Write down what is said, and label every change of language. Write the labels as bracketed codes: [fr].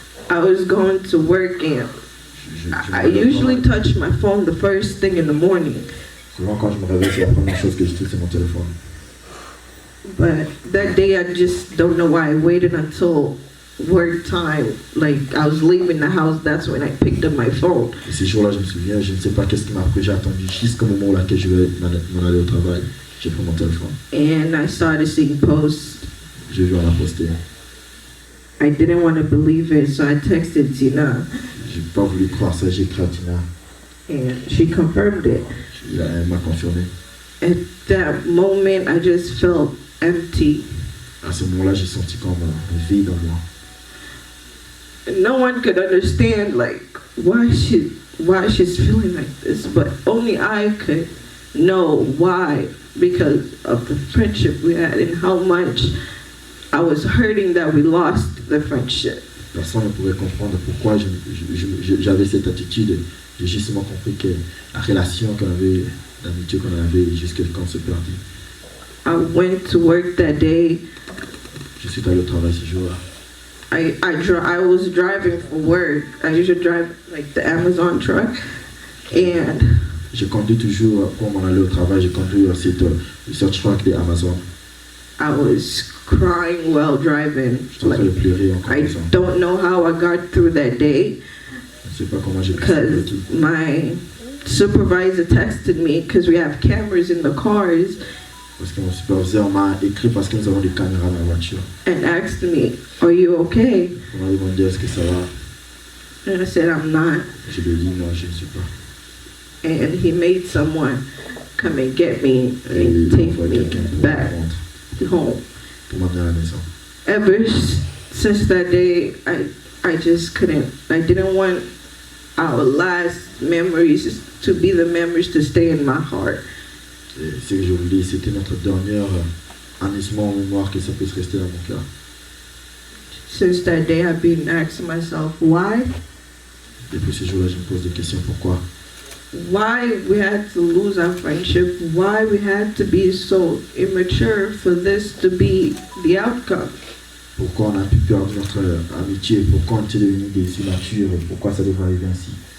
[en] I was going to work and I usually touch my phone the first thing in the morning. [fr] souvent quand je me réveille, c'est la première chose que je touche, c'est mon téléphone. [en] But that day I just don't know why I waited until work time. Like I was leaving the house, that's when I picked up my phone. [fr] Et ces jours-là, je me souviens, je ne sais pas qu'est-ce qui m'a pris, j'ai attendu jusqu'au moment où je vais m'en aller au travail. J'ai pris mon téléphone. [en] And I started seeing posts. [fr] J'ai vu, on a posté. [en] I didn't want to believe it, so I texted Tina, [fr] J'ai pas voulu croire ça, j'ai écrit à Tina. [en] and she confirmed it. [fr] Elle m'a confirmé. [en] At that moment, I just felt empty. [fr] À ce moment-là, j'ai senti comme un vide en moi. [en] No one could understand like why she's feeling like this, but only I could. know why, because of the friendship we had and how much I was hurting that we lost the friendship. [fr] Personne ne pouvait comprendre pourquoi j'avais cette attitude. J'ai justement compris que la relation qu'on avait, l'amitié qu'on avait, jusqu'à quand on se perdit. [en] I went to work that day. [fr] Je suis allé au travail ce jour-là. [en] I was driving for work. I usually drive like the Amazon truck, and [fr] je conduis toujours pour m'en aller au travail. Je conduis aussi le truck de Amazon. [en] I was crying while driving. Like, I don't know how I got through that day. Because my supervisor texted me because we have cameras in the cars. [fr] Parce que mon superviseur m'a écrit parce que nous avons des caméras dans la voiture. [en] And asked me, "Are you okay?" [fr] On m'a demandé est-ce que ça va. [en] And I said, "I'm not." [fr] Je lui ai dit non, je ne suis pas. [en] And he made someone come and get me and take me back home. [fr] Pour m'amener à la maison. [en] Ever since that day, I just couldn't. I didn't want our last memories to be the memories to stay in my heart. [fr] Ce que je vous dis, c'était notre dernier anisement en mémoire que ça puisse rester dans mon cœur. [en] Since that day, I've been asking myself, why? [fr] Depuis ce jour-là, je me pose des questions. Pourquoi? [en] Why we had to lose our friendship? Why we had to be so immature for this to be the outcome? [fr] Pourquoi on a pu perdre notre amitié? Pourquoi on était devenus des immatures? Pourquoi ça devrait arriver ainsi?